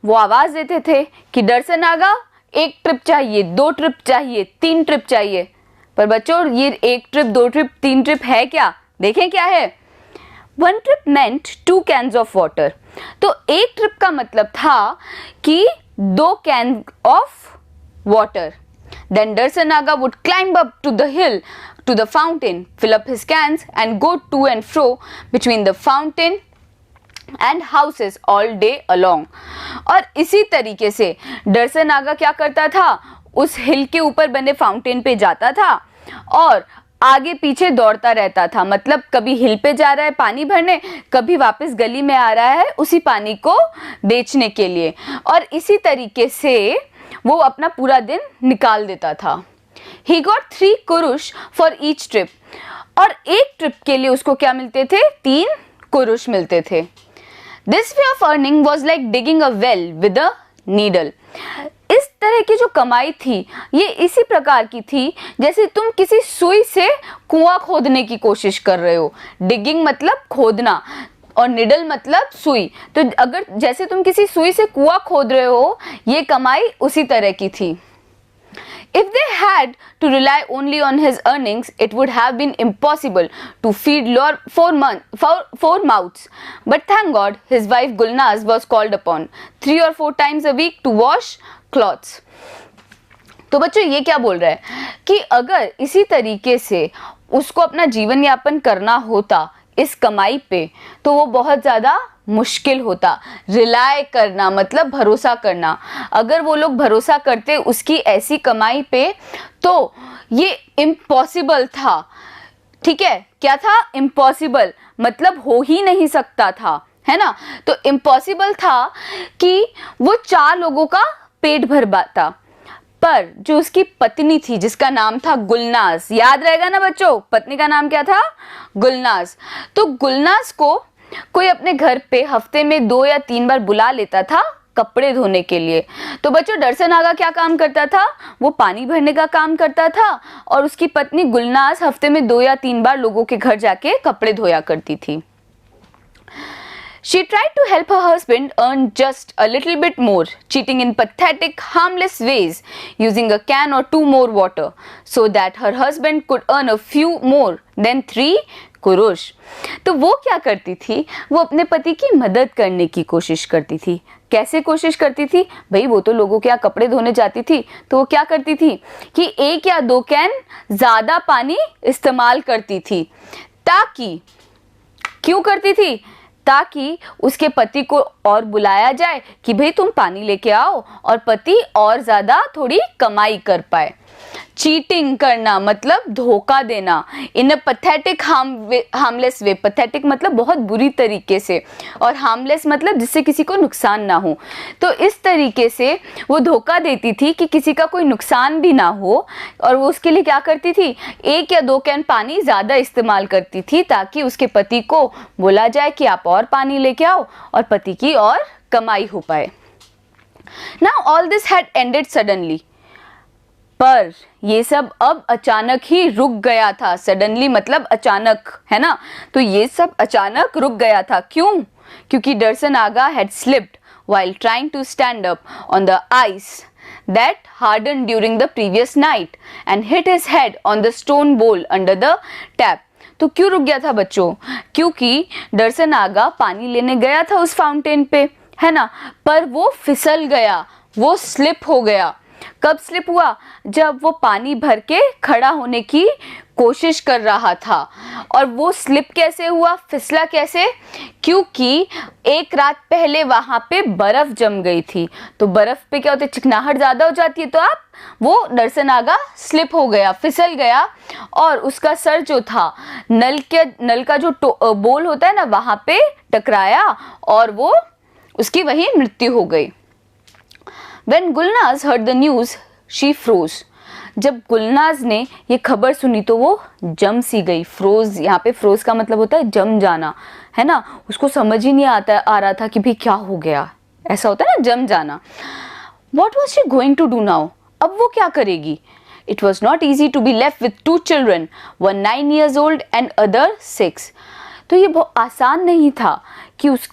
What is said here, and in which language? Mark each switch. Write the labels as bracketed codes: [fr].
[hi] वो आवाज देते थे कि दर्शन नागा 1 ट्रिप चाहिए, 2 ट्रिप चाहिए, 3 ट्रिप चाहिए। पर बच्चों ये 1 ट्रिप, 2 ट्रिप, 3 ट्रिप है क्या? देखें क्या है। [en] 1 trip meant 2 cans of water। [hi] तो 1 ट्रिप का मतलब था कि 2 [en] Can of water. Then Darsan Naga would climb up to the hill to the fountain, fill up his cans and go to and fro between the fountain and houses all day along। [hi] और इसी तरीके से दर्शन नागा क्या करता था, उस हिल के ऊपर बने फाउंटेन पे जाता था और आगे पीछे दौड़ता रहता था। मतलब कभी हिल पे जा रहा है पानी भरने, कभी वापस गली में आ रहा है उसी पानी को बेचने के लिए, और इसी तरीके से वो अपना पूरा दिन निकाल देता था। [en] He got 3 kurush for each trip। [hi] और 1 ट्रिप के लिए उसको क्या मिलते थे? 3 कुरुश मिलते थे। [en] This way of earning was like digging a well with a needle। [hi] इस तरह की जो कमाई थी ये इसी प्रकार की थी जैसे तुम किसी सुई से कुआं खोदने की कोशिश कर रहे हो। डिगिंग मतलब खोदना और निडल मतलब सुई। तो अगर जैसे तुम किसी सुई से कुआं खोद रहे हो, ये कमाई उसी तरह की थी। [en] If they had to rely only on his earnings, it would have been impossible to feed 4 mouths. But thank God, his wife Gulnaz was called upon 3 or 4 times a week to wash clothes। [hi] तो बच्चों ये क्या बोल रहा है कि अगर इसी तरीके से उसको अपना जीवन यापन करना होता इस कमाई पे, तो वो बहुत ज़्यादा मुश्किल होता। रिलाय करना मतलब भरोसा करना। अगर वो लोग भरोसा करते उसकी ऐसी कमाई पे तो ये इम्पॉसिबल था। ठीक है, क्या था? इम्पॉसिबल मतलब हो ही नहीं सकता था, है ना। तो इम्पॉसिबल था कि वो 4 लोगों का पेट भर पाता। पर जो उसकी पत्नी थी जिसका नाम था गुलनाज, याद रहेगा ना बच्चों, पत्नी का नाम क्या था? गुलनाज। तो गुलनाज को कोई अपने घर पे हफ्ते में 2 या 3 बार बुला लेता था कपड़े धोने के लिए। तो बच्चों दर्शन नागा क्या काम करता था? वो पानी भरने का काम करता था और उसकी पत्नी गुलनाज हफ्ते में 2 या 3 बार लोगों के घर जाके कपड़े धोया करती थी। [en] She tried to help her husband earn just a little bit more, cheating in pathetic, harmless ways, using a can or 2 more water, so that her husband could earn a few more than 3 kurush. [hi] तो वो क्या करती थी? वो अपने पति की मदद करने की कोशिश करती थी। कैसे कोशिश करती थी? भाई वो तो लोगों के यहाँ कपड़े धोने जाती थी, तो वो क्या करती थी कि 1 या 2 कैन ज़्यादा पानी इस्तेमाल करती थी, ताकि क्यों करती थी? ताकि उसके पति को और बुलाया जाए कि भाई तुम पानी लेके आओ और पति और ज़्यादा थोड़ी कमाई कर पाए। चीटिंग करना मतलब धोखा देना। [en] In a pathetic harmless way. [hi] Pathetic मतलब बहुत बुरी तरीके से, और हार्मलेस मतलब जिससे किसी को नुकसान ना हो। तो इस तरीके से वो धोखा देती थी कि किसी का कोई नुकसान भी ना हो, और वो उसके लिए क्या करती थी? 1 या 2 कैन पानी ज़्यादा इस्तेमाल करती थी ताकि उसके पति को बोला जाए कि आप और पानी लेके आओ और पति की और कमाई हो पाए। [en] Now all this had ended suddenly। [hi] पर ये सब अब अचानक ही रुक गया था। सडनली मतलब अचानक, है ना। तो ये सब अचानक रुक गया था। क्यों? [en] क्योंकि Darshan Naga had slipped while trying to stand up on the ice that hardened during the previous night and hit his head on the stone bowl under the tap। [hi] तो क्यों रुक गया था बच्चों? क्योंकि दर्शन नागा पानी लेने गया था उस फाउंटेन पे, है ना, पर वो फिसल गया, वो स्लिप हो गया। कब स्लिप हुआ? जब वो पानी भर के खड़ा होने की कोशिश कर रहा था। और वो स्लिप कैसे हुआ, फिसला कैसे? क्योंकि एक रात पहले वहां पे बर्फ जम गई थी। तो बर्फ पे क्या होता है, चिकनाहट ज्यादा हो जाती है। तो आप वो दर्शन नागा स्लिप हो गया, फिसल गया, और उसका सर जो था नल का जो बोल होता है ना, वहां पे टकराया और वो उसकी वहीं मृत्यु हो गई। [en] When Gulnaz heard the news, she froze। [hi] जब गुलनाज ने ये खबर सुनी तो वो जम सी गई। फ्रोज, यहाँ पे फ्रोज का मतलब होता है जम जाना, है ना। उसको समझ ही नहीं आ रहा था कि भाई क्या हो गया, ऐसा होता है ना, जम जाना। [en] What was she going to do now? [hi] अब वो क्या करेगी? [en] It was not easy to be left with 2 children, one 9 years old and other 6। [hi] तो ये बहुत आसान नहीं था कि